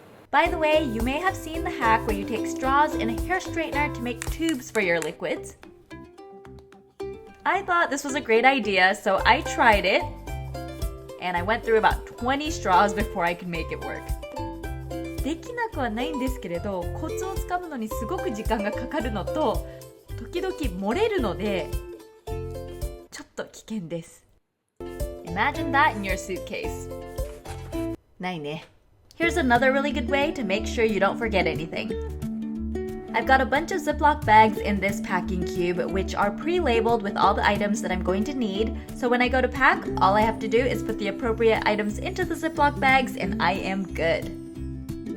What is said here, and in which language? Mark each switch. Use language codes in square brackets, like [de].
[en] By the way, you may have seen the hack where you take straws and a hair straightener to make tubes for your liquids. I thought this was a great idea, so I tried it, and I went through about 20 straws before I could make it work. [ja] できなくはないんですけれど、コツをつかむのにすごく時間がかかるのと、時々漏れるので、ちょっと危険です。 [en] Imagine that in your suitcase. [ja] ないね。 [en] Here's another really good way to make sure you don't forget anything. I've got a bunch of Ziploc bags in this packing cube, which are pre-labeled with all the items that I'm going to need. So when I go to pack, all I have to do is put the appropriate items into the Ziploc bags and I am good.